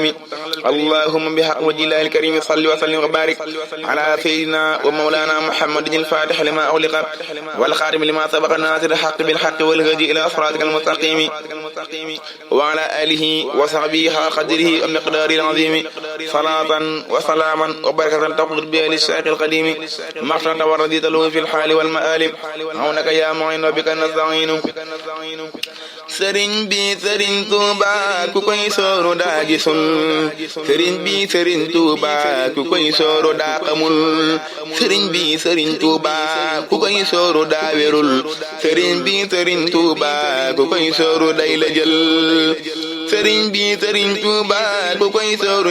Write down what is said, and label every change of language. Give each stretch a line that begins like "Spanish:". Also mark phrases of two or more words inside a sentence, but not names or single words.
Arabic: اللهم بحق وجه الله الكريم صل وسلم وبارك على سيدنا ومولانا محمد الفاتح لما أغلق والخاتم لما سبق الناصر الحق بالحق والهدي إلى صراطك المستقيم وعلى آله وصحبه حق قدره ومقداره العظيم صلاة وسلاما وبركة تقدر بها للشيخ القديم مغفرة ورضيت له في الحال والمآل عونك يا معين وبك نستعين
Wolof: sëriñ bi sëriñ Tuuba ku koy sooru daa gisul sëriñ bi sëriñ Tuuba ku koy sooru daa xamul sëriñ bi sëriñ Tuuba ku koy sooru daa wérul sëriñ bi sëriñ Tuuba ku koy sooru day la jël sëriñ bi sëriñ Tuuba ku koy sooru